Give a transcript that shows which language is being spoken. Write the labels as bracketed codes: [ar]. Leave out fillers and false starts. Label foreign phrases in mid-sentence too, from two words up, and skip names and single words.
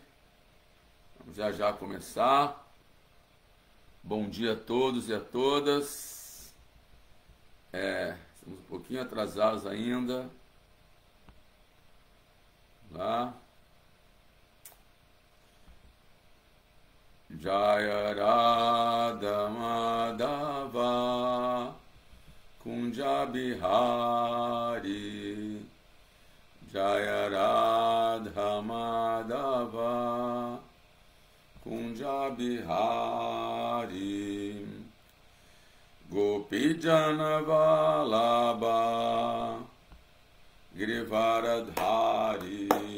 [pt] Vamos já começar. Bom dia a todos e a todas. Estamos um pouquinho atrasados ainda. Lá. [sa] Jaya Radha Madhava Kunja Bihari Jaya Radha Madhava Kunja Bihari Gopijana Vallabha Girivaradhari